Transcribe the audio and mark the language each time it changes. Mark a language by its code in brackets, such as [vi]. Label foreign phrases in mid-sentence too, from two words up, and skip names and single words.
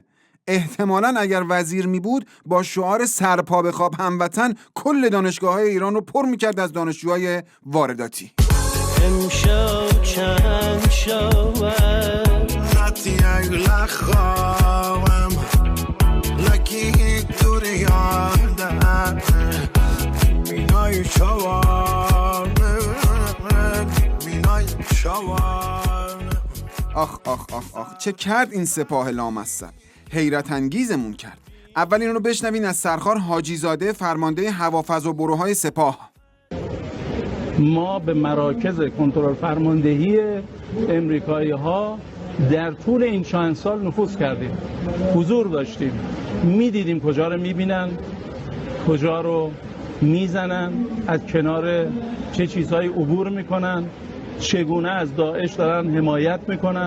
[fa] احتمالاً اگر وزیر می بود با شعار سرپا بخواب هموطن کل دانشگاه‌های ایران رو پر می‌کرد از دانشجوهای وارداتی. امشب چند شود حتی اگه خوابم لکی دوری یادم بینای شوام بینای شوام. آخ آخ آخ آخ چه کرد این سپاه لامصب، حیرت انگیزمون کرد. اول این رو بشنوین از سرخار حاجی زاده فرمانده هوافضا و بروهای سپاه. ما به مراکز کنترل فرماندهی امریکایی ها در طول این چند سال نفوذ کردیم، حضور داشتیم، میدیدیم کجا رو میبینن، کجا رو میزنن، از کنار چه چیزهایی عبور میکنن، چگونه از داعش دارن حمایت میکنن.